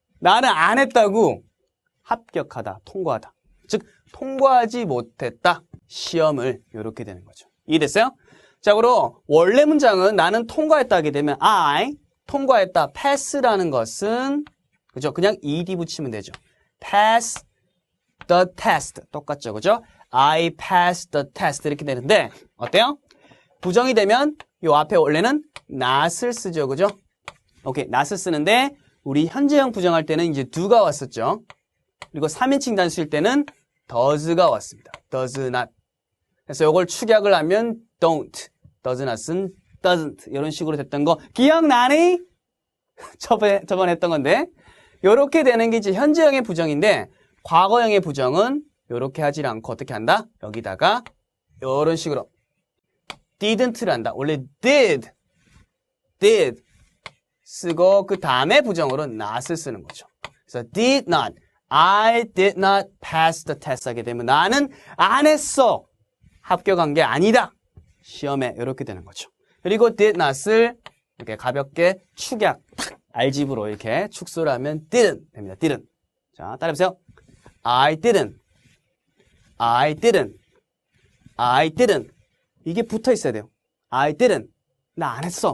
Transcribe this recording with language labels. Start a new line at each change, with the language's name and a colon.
Korean: 나는 안 했다고 합격하다, 통과하다. 즉 통과하지 못했다, 시험을 이렇게 되는 거죠. 이해됐어요? 자, 그럼 원래 문장은 나는 통과했다 하게 되면 I 통과했다, pass라는 것은 그죠? 그냥 ed 붙이면 되죠.
English: pass the test 똑같죠, 그죠? I passed the test 이렇게 되는데 어때요?
Korean: 부정이 되면 요 앞에 원래는 not을 쓰죠, 그죠? 오케이, not을 쓰는데 우리 현재형 부정할 때는 이제 do가 왔었죠. 그리고 3인칭 단수일 때는 does가 왔습니다.
English: does not.
Korean: 그래서 이걸 축약을 하면 don't, does not 은 doesn't 이런 식으로 됐던 거 기억나니? 저번에 했던 건데 이렇게 되는 게 이제 현재형의 부정인데 과거형의 부정은 이렇게 하질 않고 어떻게 한다? 여기다가 이런 식으로 didn't를 한다. 원래 did 쓰고 그 다음에 부정으로 not을 쓰는 거죠. 그래서 did not, I did not pass the test 하게 되면 나는 안 했어. 합격한 게 아니다. 시험에 이렇게 되는 거죠. 그리고 did not 을 이렇게 가볍게 축약, 탁, 알집으로 이렇게 축소를 하면 didn't 됩니다.
English: didn't. 자, 따라해보세요. I didn't. I didn't. I didn't. 이게 붙어 있어야 돼요. I didn't. 나 안 했어.